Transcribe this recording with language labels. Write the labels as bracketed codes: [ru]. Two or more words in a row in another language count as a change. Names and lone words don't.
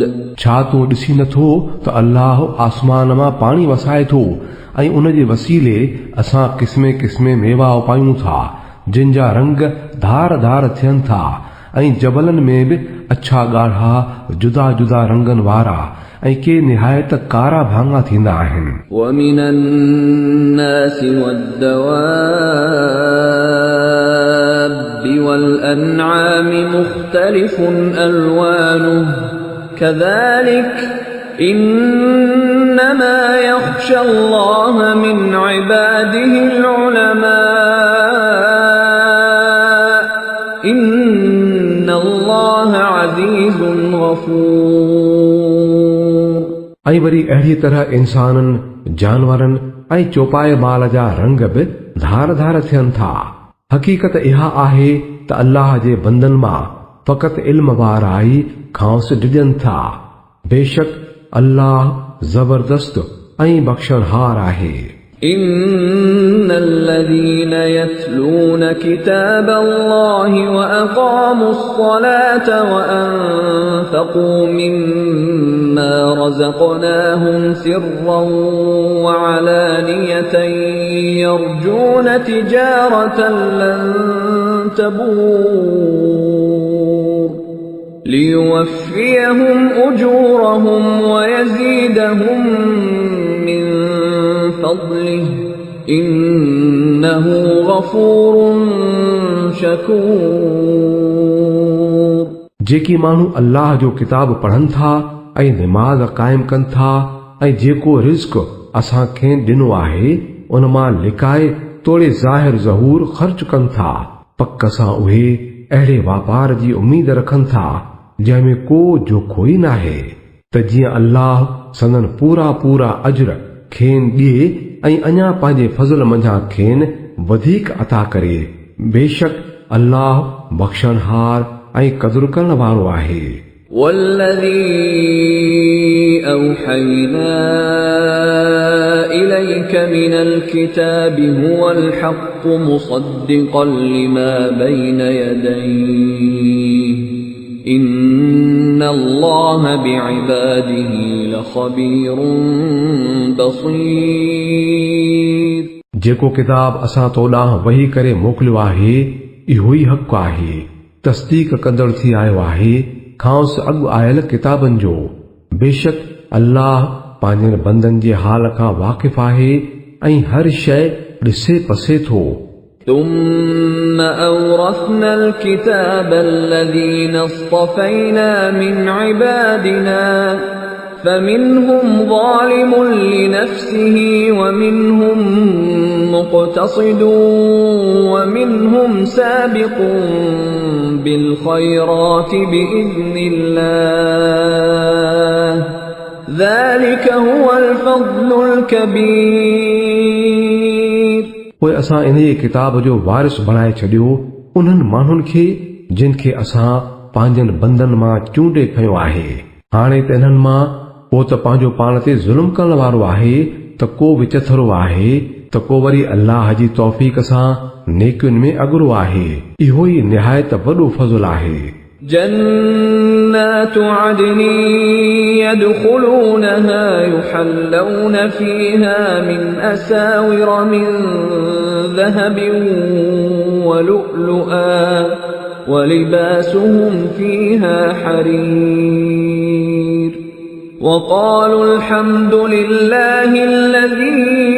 [sd] छा तो ॾिसी नथो त अल्लाह आसमान मां पाणी वसाए थो ऐं उन जे वसीले असां क़िस्मे क़िस्मे मेवा उपायूं था जिन जा रंग धार धार थियनि था ऐं जबलनि में बि अछा ॻाढ़ा जुदा जुदा रंगनि वारा ऐं के निहायत कारा भाङा थींदा आहिनि [ar] ومن الناس والدواب والأنعام مختلف ألوانه كذلك إنما يخشى الله من عباده العلماء إن الله عزيز غفور [sd] ऐं वरी अहिड़ी तरह इंसाननि जानवरनि ऐं चौपाए माल जा रंग बि धार धार थियनि था हक़ीक़त इहा आहे त अल्लाह जे बंदनि मां फ़क़ति इल्म वारा ई खांस डिॼनि था बेशक अल्लाह ज़बरदस्त ऐं बख़्शणहार आहे [ar] إن الذين يتلون كتاب الله وأقاموا الصلاة وأنفقوا مما رزقناهم سرا وعلانية يرجون تجارة لن تبور ليوفيهم أجورهم ويزيدهم من فضله إنه غفور شكور [sd] जेकी माण्हू अल्लाह जो किताब पढ़नि था ऐं निमाज़ क़ाइम कनि था ऐं जेको रिज़्क असां खे ॾिनो आहे उन मां लिकाए तोड़े ज़ाहिर ज़हूर ख़र्च कनि था पक सां उहे अहिड़े वापार जी उम्मीद रखनि था जंहिंमें को जोखो ई नाहे त जीअं अल्लाह संदन पूरा पूरा अजर खेन ॾिए ऐं अञा पंहिंजे फज़ल मंझां खेन वधीक अता करे बेशक अल्लाह बख़्शणहार ऐं क़दुर करण वारो आहे [ar] والذي أوحينا إليك من الكتاب هو الحق مصدقا لما بين يديه إن الله بعباده لخبير بصير [sd] जेको किताब असां तो ॾांहुं वही करे मोकिलियो आहे इहो ई हक़ आहे तस्दीक कंदड़ थी आयो आहे खांस अॻु आयल किताबनि जो बेशक अल्लाह पंहिंजनि बंदनि जे हाल खां वाक़िफ़ आहे ऐं हर शइ ॾिसे पसे थो [ar] ثم أورثنا الكتاب الذين اصطفينا من عبادنا فمنهم ظالم لنفسه ومنهم مقتصد ومنهم سابق بالخيرات بإذن الله ذلك هو الفضل الكبير. [sd] पोइ असां इन किताब जो वारिस बणाए छॾियो उन्हनि माण्हुनि खे जिन खे असां पंहिंजनि बंदनि मां चूंडे खयो आहे. हाणे त इन्हनि मां को त पंहिंजो पाण ते ज़ुल्म करण वारो आहे त को विचथरो आहे त को वरी अल्लाह जी तौफ़ीक़ सां नेकियुनि में अॻिरो आहे. इहो ई निहायत वॾो फज़ल आहे. [ar] جنات عدن يدخلونها يحلون فيها من أساور من ذهب ولؤلؤا ولباسهم فيها حرير وقالوا الحمد لله الذي